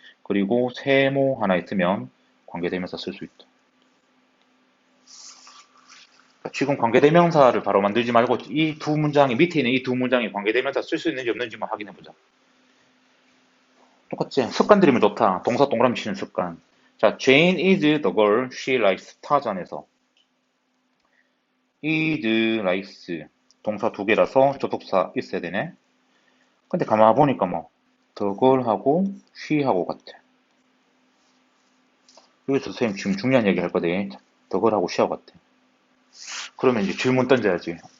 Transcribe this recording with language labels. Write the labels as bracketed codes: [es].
[ko] 그리고 세모 하나 있으면 관계대명사 쓸 수 있다. 지금 관계대명사를 바로 만들지 말고 이 두 문장이 밑에 있는 이 두 문장이 관계대명사 쓸 수 있는지 없는지만 확인해보자. 똑같지? 습관 들이면 좋다. 동사 동그라미 치는 습관. [en] 자, Jane is the girl she likes. [ko] 타잔에서 is likes 동사 두 개라서 접속사 있어야 되네. 근데 가만 보니까 뭐 the girl하고 she하고 같아. 여기서 선생님 지금 중요한 얘기 할 거대. the girl하고 she하고 같아. 그러면 이제 질문 던져야지.